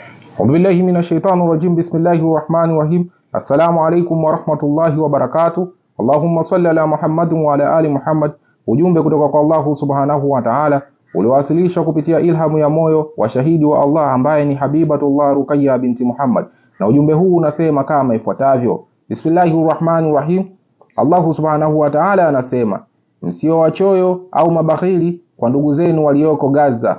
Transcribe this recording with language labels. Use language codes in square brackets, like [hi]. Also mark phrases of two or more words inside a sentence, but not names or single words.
[ar] أعوذ بالله من الشيطان الرجيم. بسم الله الرحمن الرحيم. السلام عليكم ورحمة الله وبركاته. اللهم صل على محمد وعلى آل محمد. [sw] Ujumbe kutoka kwa [ar] الله سبحانه وتعالى [sw] uliwasilishwa kupitia ilhamu ya moyo wa shahidi wa Allah ambaye ni Habibatullah Ruqayya binti Muhammad, na ujumbe huu unasema kama ifuatavyo: Bismillahirrahmanirrahim. [ar] الله سبحانه وتعالى [sw] anasema, msio wachoyo au mabakhili kwa ndugu zenu walioko Gaza.